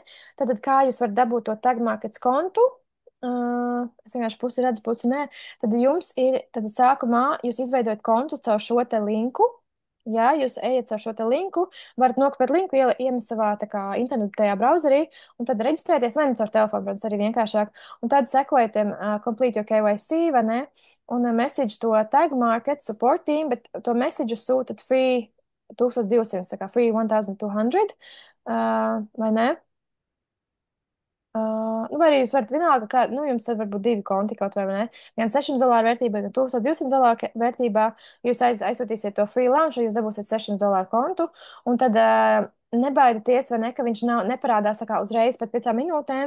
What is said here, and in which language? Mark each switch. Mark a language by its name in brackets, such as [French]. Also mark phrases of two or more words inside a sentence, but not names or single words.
[Latvian] Tad kā jūs varat dabūt to Tag Markets kontu? Es vienkārši pusi redzu, pusi nē. Tad jums ir, tad sākumā jūs izveidojat kontu caur šo te linku. Jā, jūs ejat ar šo te linku, varat nokopēt linku, iemest savā tā kā internetajā browserī, un tad reģistrēties vai nu caur telefonu, protams, arī vienkāršāk. Un tad sekojat [English] complete your KYC, [Latvian] vai ne? Un [English] message to Tag Market support team, [Latvian] bet to message sūtat free 1200, tā kā free 1200, vai ne? Nu, vai arī jūs varat vienalga, ka, nu, jums tad varbūt divi konti kaut vai ne. Gan $600 vērtībā, gan $1200 vērtībā. Jūs aizsūtīsiet to [English] free launch, [Latvian] jūs dabūsiet $600 kontu, un tad nebaidieties, vai ne, ka viņš neparādās tā kā uzreiz pēc 5 minūtēm.